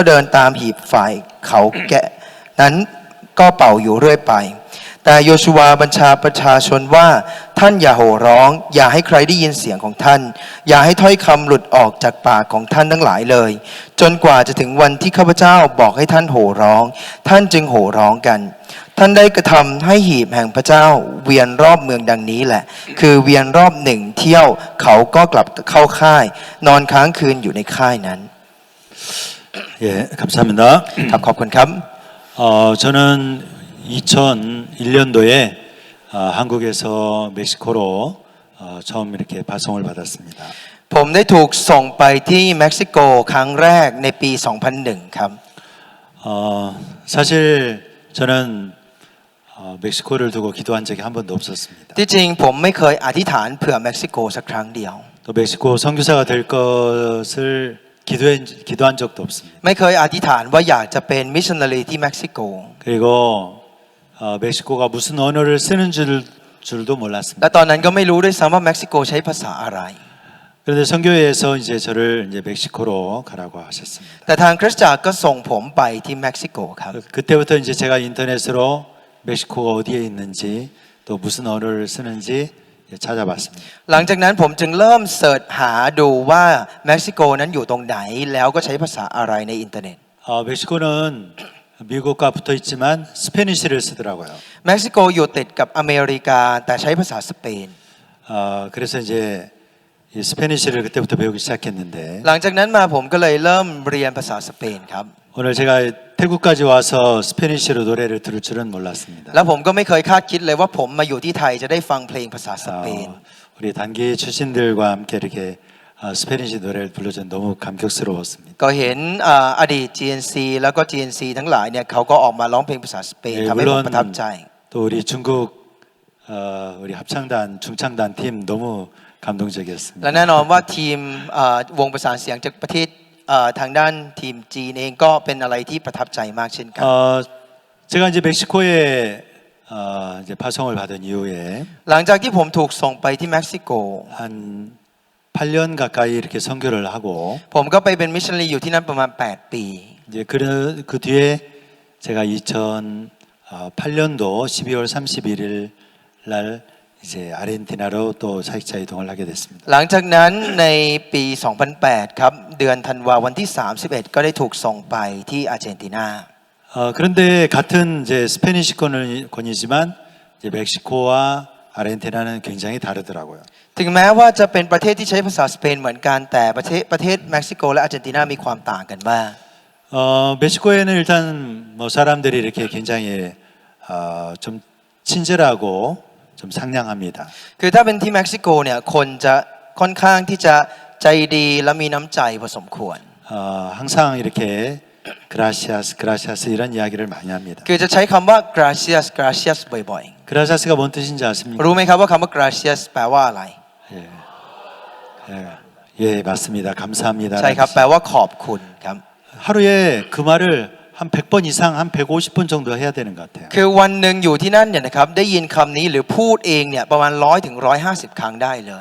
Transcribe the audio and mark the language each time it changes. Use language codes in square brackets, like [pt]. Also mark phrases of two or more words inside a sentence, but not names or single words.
[th] เดินตามหีบฝ่ายเขาแกะนั้นก็เป่าอยู่เรื่อยไปแต่โยชูวาบัญชาประชาชนว่าท่านอย่าโห่ร้องอย่าให้ใครได้ยินเสียงของท่านอย่าให้ถ้อยคำหลุดออกจากปากของท่านทั้งหลายเลยจนกว่าจะถึงวันที่ข้าพเจ้าบอกให้ท่านโห่ร้องท่านจึงโห่ร้องกันท่านได้กระทำให้หีบแห่งพระเจ้าเวียนรอบเมืองดังนี้แหละคือเวียนรอบ1 เที่ยวเขาก็กลับเข้าค่ายนอนค้างคืนอยู่ในค่ายนั้น [ko] 예, 감사합니다. [th] ครับขอบคุณครับ [ko] 저는 2001년도에 한국에서 멕시코로 처음 이렇게 발송을 받았습니다. [th] ผมได้ถูกส่งไปที่เม็กซิโกครั้งแรกในปี 2001 ครับ [ko] 사실 저는 멕시코를 두고 기도한 적이 한 번도 없었습니다. [th] ที่จริงผมไม่เคยอธิษฐานเผื่อเม็กซิโกสักครั้งเดียว [ko] 또 멕시코 선교사가 될 것을 기도한 적도 없습니다. [th] ไม่เคยอธิษฐานว่าอยากจะเป็นมิชชันนารีที่เม็กซิโก [ko] 그리고 멕시코가 무슨 언어를 쓰는 줄도 몰랐습니다. [th] และตอนนั้นก็ไม่รู้ด้วยซ้ำว่าเม็กซิโกใช้ภาษาอะไร [ko] 그런데 선교회에서 이제 저를 이제 멕시코로 가라고 하셨습니다. [th] แต่ทางคริสตจักรก็ส่งผมไปที่เม็กซิโกครับ [ko] 그때부터 이제 제가 인터넷으로 멕시코가 어디에 있는지 또 무슨 언어를 쓰는지 찾아봤습니다. [th] หลังจากนั้นผมจึงเริ่มเสิร์ชหาดูว่าเม็กซิโกนั้นอยู่ตรงไหนแล้วก็ใช้ภาษาอะไรในอินเทอร์เน็ต [ko] 멕시코는 미국과 붙어 있지만 스페니쉬를 쓰더라고요. [th] เม็กซิโกอยู่ติดกับอเมริกาแต่ใช้ภาษาสเปน [ko] 그래서 이제 이 스페니쉬를 그때부터 배우기 시작했는데 [th] หลังจากนั้นมาผมก็เลยเริ่มเรียนภาษาสเปนครับ [ko] 오늘 제가 태국까지 와서 스페니쉬로 노래를 들을 줄은 몰랐습니다. [th] แล้วผมก็ไม่เคยคาดคิดเลยว่าผมมาอยู่ที่ไทยจะได้ฟังเพลงภาษาสเปน [ko] 우리 단기 출신들과 함께 이렇게 스페니쉬 노래를 불러준 너무 감격스러웠습니다. [th] ก็เห็นอดีต GNC แล้วก็ GNC ทั้งหลายเนี่ยเขาก็ออกมาร้องเพลงภาษาสเปนทำให้ผมประทับใจ [ko] 또 우리 중국 우리 합창단 중창단 팀 너무 감동적이었습니다. [th] และแน่นอนว่าทีมวงประสานเสียงจากประเทศทางด้านทีมจีนเองก็เป็นอะไรที่ประทับใจมากเช่นกัน [ko] 제가 이제 멕시코에 이제 파송을 받은 이후에 [th] หลังจากที่ผมถูกส่งไปที่เม็กซิโก [ko] 한 8년 가까이 이렇게 선교를 하고 [th] ผมก็ไปเป็นมิชชันนารีอยู่ที่นั่นประมาณ8 ปี [ko] 이제 그 뒤에 제가 2008년도 12월 31일 날 이제 아르헨티나로 또 사역자 이동을 하게 됐습니다. [th] หลังจากนั้นในปี 2008 ครับเดือนธันวาวันที่ 31 ก็ได้ถูกส่งไปที่อาร์เจนตินา [ko] 그런데 같은 이제 스페니쉬권이지만 이제 멕시코와 아르헨티나는 굉장히 다르더라고요. [th] ถึงแม้ว่าจะเป็นประเทศที่ใช้ภาษาสเปนเหมือนกันแต่ประเทศเม็กซิโกและอาร์เจนตินามีความต่างกันมาก [ko] 멕시코에는 일단 뭐 사람들이 이렇게 굉장히 좀 친절하고 좀 상냥합니다. [th] คือถ้าเป็นที่เม็กซิโกเนี่ยคนจะค่อนข้างที่จะใจดีและมีน้ำใจพอสมควร [ko] 항상 이렇게 [es] gracias, gracias [ko] 이런 이야기를 많이 합니다. [th] คือจะใช้คำว่า [es] gracias gracias [th] บ่อย [ko] 그라시아스가 뭔 뜻인지 ๆ 아십니까? [th] รู้ไหมครับว่าคำว่า gracias แปลว่าอะไร [ko] 예, 예, 맞습니다. 감사합니다. [th] ใช่ครับแปลว่าขอบคุณครับ [ko] 하루에 그 말을 한 100번 이상, 한 150번 정도 해야 되는 것 같아요. [th] คือวันหนึ่งอยู่ที่นั่นเนี่ยนะครับได้ยินคำนี้หรือพูดเองเนี่ยประมาณ100 ถึง 150 ครั้งได้เลย